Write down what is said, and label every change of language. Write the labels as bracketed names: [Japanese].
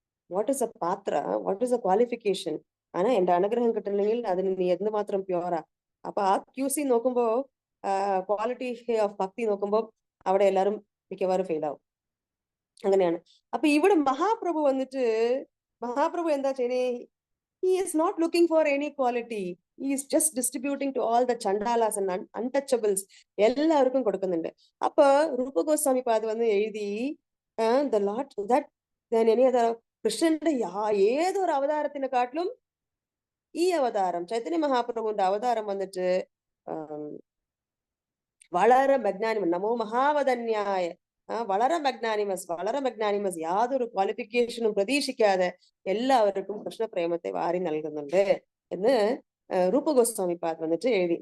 [English] What is a പാത്ര, what is a qualification? [Malayalam] എന്റെ അനുഗ്രഹം കിട്ടണമെങ്കിൽ അതിന് നീ എന്തുമാത്രം പ്യുവറാ. അപ്പൊ ആ QC നോക്കുമ്പോ, ക്വാളിറ്റി ഓഫ് ഭക്തി നോക്കുമ്പോ അവിടെ എല്ലാരും മിക്കവാറും ഫെയിൽ ആവും. അങ്ങനെയാണ്. അപ്പൊ ഇവിടെ മഹാപ്രഭു വന്നിട്ട് എന്താ ചെയ്യുന്നേ? [English] He is not looking for any quality. He is just distributing to all the chandalas and untouchables. [Malayalam] എല്ലാവർക്കും കൊടുക്കുന്നുണ്ട്. അപ്പൊ രൂപ ഗോസ്വാമി പാദ് വന്ന് എഴുതി [English] the Lord that then any other [Malayalam] കൃഷ്ണന്റെ ഏതൊരു അവതാരത്തിനെക്കാട്ടിലും ഈ അവതാരം ചൈതന്യ മഹാപ്രഭുവിന്റെ അവതാരം വന്നിട്ട് വളരെ മഗ്നാനിമസ്, നമോ മഹാവദന്യായ, വളരെ മഗ്നാനിമസ്, യാതൊരു ക്വാളിഫിക്കേഷനും പ്രതീക്ഷിക്കാതെ എല്ലാവർക്കും കൃഷ്ണപ്രേമത്തെ വാരി നൽകുന്നുണ്ട് എന്ന് രൂപ ഗോസ്വാമി പാദ് വന്നിട്ട് എഴുതി.